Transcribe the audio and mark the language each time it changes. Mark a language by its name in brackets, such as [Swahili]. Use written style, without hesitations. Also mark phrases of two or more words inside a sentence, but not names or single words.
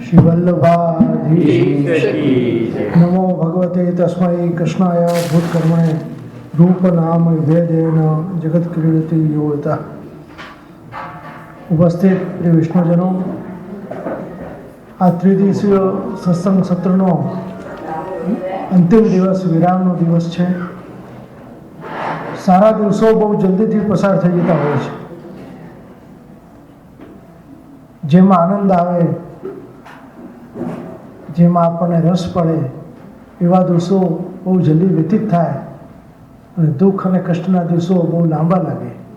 [Sanskrit] श्री वल्लभाधीश नमो भगवते तस्मै कृष्णाय भूतकर्मणे रूप नाम भेदेन जगत क्रीडति योगिता। [Gujarati] ઉપસ્થિત પ્રિય વિષ્ણુજનો, આ ત્રિદિવસીય સત્સંગ સત્રનો અંતિમ દિવસ, વિરામનો દિવસ છે. સારા દિવસો બહુ જલ્દીથી પસાર થઈ જતા હોય છે. જેમાં આનંદ આવે, જેમાં આપણને રસ પડે, એવા દિવસો બહુ જલ્દી વ્યતીત થાય અને દુઃખ અને કષ્ટના દિવસો બહુ લાંબા લાગે.